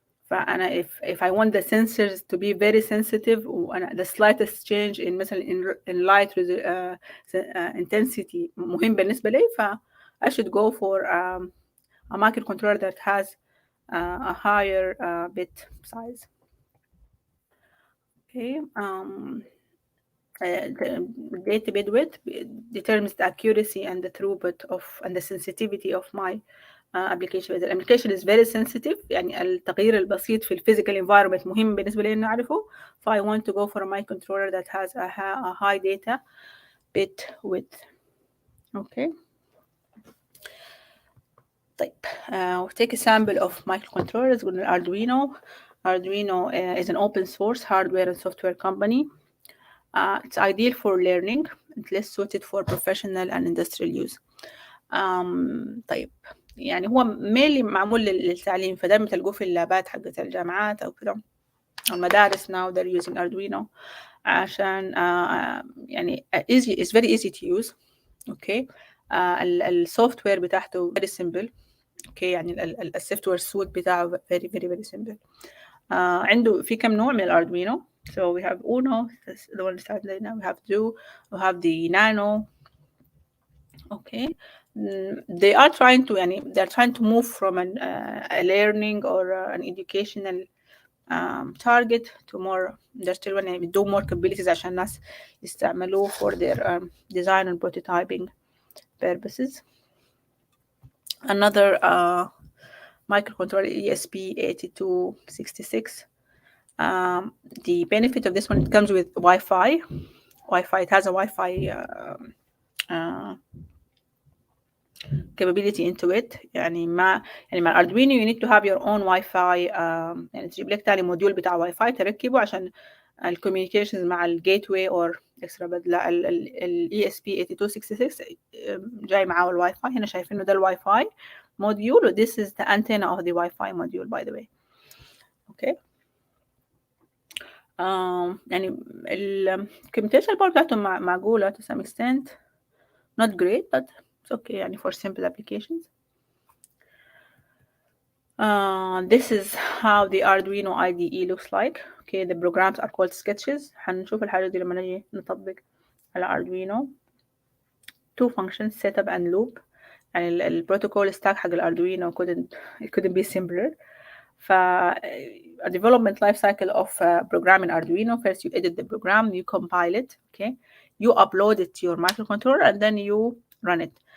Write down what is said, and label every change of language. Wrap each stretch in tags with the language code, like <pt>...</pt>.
<en>فأنا if I want the sensors to be very sensitive وأنا the slightest change in مثلا in light intensity</en> <ar>مهم بالنسبة لي</ar> <en>I should go for a microcontroller that has a higher bit size. okay the data bit width determines the accuracy and the throughput and the sensitivity of my application.</en> <ar>إذا الapplication</ar> <en>is very sensitive</en> <ar>يعني التغيير البسيط في physical environment مهم بالنسبة لي إنه أعرفه.</ar> <en>I want to go for a microcontroller that has a high data bit width. okay طيب we'll take a sample of microcontrollers with Arduino. Arduino is an open source hardware and software company. It's ideal for learning. It's less suited for professional and industrial use.</en> <ar>طيب يعني هو mainly معمول للتعليم فدايما تلقوه في اللابات حقت الجامعات أو كده المدارس.</ar> <en>now they're using Arduino عشان يعني it's very easy to use. okay السوفت وير بتاعته very simple. okay يعني السوفت وير سوت بتاعه very very very simple.</en> <ar>عنده في كم نوع من الأردوينو.</ar> <en>so we have Uno, the one that now we have Duo, we have the Nano. okay they are trying to يعني they're trying to move from a learning or an educational target to more industrial one يعني do more capabilities</en> <ar>عشان الناس يستعملوه</ar> <en>for their design and prototyping purposes. Another microcontroller ESP8266. The benefit of this one, it comes with Wi-Fi. It has a Wi-Fi capability into it. يعني مع Arduino you need to have your own Wi-Fi.</en> <ar>يعني تجيب لك تاني موديول بتاع Wi-Fi تركبه عشان الكوميونيكيشنز مع الجيتواي or اكسترا بدلة ال ESP8266 جاي معاه الواي فاي. هنا شايفينه ده</ar> <en>الواي فاي موديول و this is the antenna of the Wi-Fi module by the way. okay يعني الكمبيوتيشن باور</en> <ar>بتاعته معقولة</ar> <en>to some extent, not great but it's okay يعني for simple applications. This is how the Arduino IDE looks like. okay the programs are called sketches.</en> <ar>هنشوف الحاجة دي لما نجي نطبق على Arduino.</ar> <en>two functions setup and loop. يعني البروتوكول stack</en> <ar>حق الأردوينو</ar> <en>it couldn't be simpler. a development life cycle of programming Arduino. First you edit the program, you compile it, okay, you upload it to your microcontroller and then you run it.</en>